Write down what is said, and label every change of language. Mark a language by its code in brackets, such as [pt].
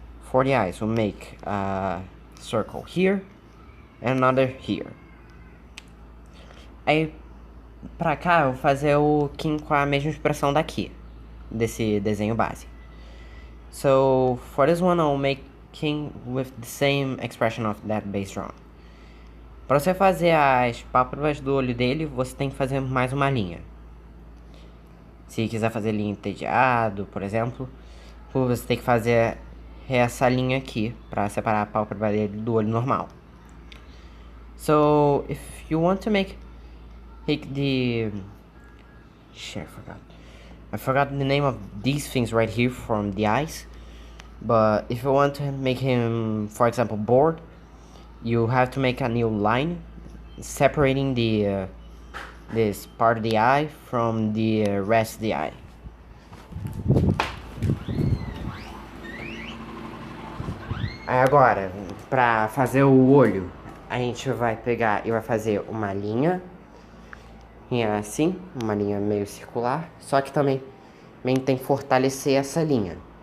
[en] For the eyes, we'll make a circle here and another here. [pt] Aí, pra cá, eu vou fazer o King com a mesma expressão daqui, desse desenho base. [en] So, for this one, I'll make King with the same expression of that base drawing. [pt] Para você fazer as pálpebras do olho dele, você tem que fazer mais uma linha. Se quiser fazer linha entediado, por exemplo, você tem que fazer essa linha aqui para separar a pálpebra dele do olho normal. [en] So, if you want to make the... Shit, I forgot the name of these things right here from the eyes. But if you want to make him, for example, bored, you have to make a new line separating this part of the eye from the rest of the eye. [pt] Aí agora, pra fazer o olho, a gente vai pegar e vai fazer uma linha assim, uma linha meio circular, só que também tem que fortalecer essa linha.